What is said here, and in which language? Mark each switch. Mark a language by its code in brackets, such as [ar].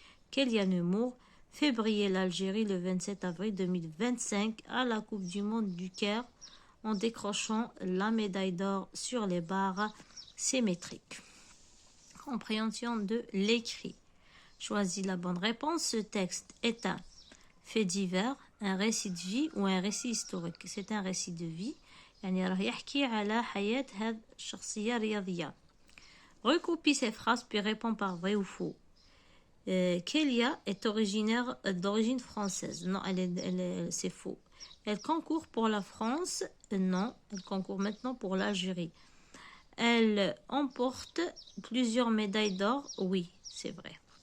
[fr] Kélia Nemour fait briller l'Algérie le 27 avril 2025 à la Coupe du Monde du Caire en décrochant la médaille d'or sur les barres symétriques. Compréhension de l'écrit. Choisis la bonne réponse. Ce texte est un fait divers, un récit de vie ou un récit historique. C'est un récit de vie. [ar] يعني راه يحكي على حياة هذه الشخصية الرياضية. [fr] Recopie ces phrases puis réponds par vrai ou faux. Kélia est originaire d'origine française. Non, c'est faux. Elle concourt pour la France. Non, elle concourt maintenant pour l'Algérie. Elle emporte plusieurs médailles d'or. Oui, c'est vrai.